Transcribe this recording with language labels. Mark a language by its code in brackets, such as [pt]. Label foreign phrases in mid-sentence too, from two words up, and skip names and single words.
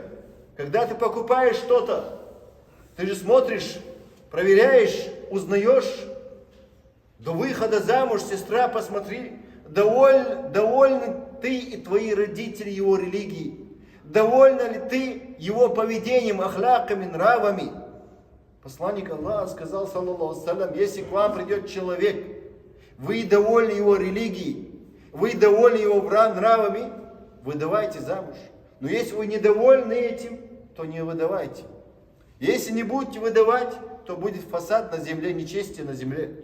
[ru] Когда ты покупаешь что-то, ты же смотришь, проверяешь, узнаешь. До выхода замуж, сестра, посмотри, довольны ты и твои родители его религией. Довольна ли ты его поведением, ахляками, нравами? Посланник Аллаха сказал, [ar] صلى الله عليه وسلم, [ru] если к вам придет человек, вы довольны его религией, вы довольны его нравами, выдавайте замуж. Но если вы недовольны этим, то не выдавайте. Если не будете выдавать, то будет фасад на земле, нечестие на земле.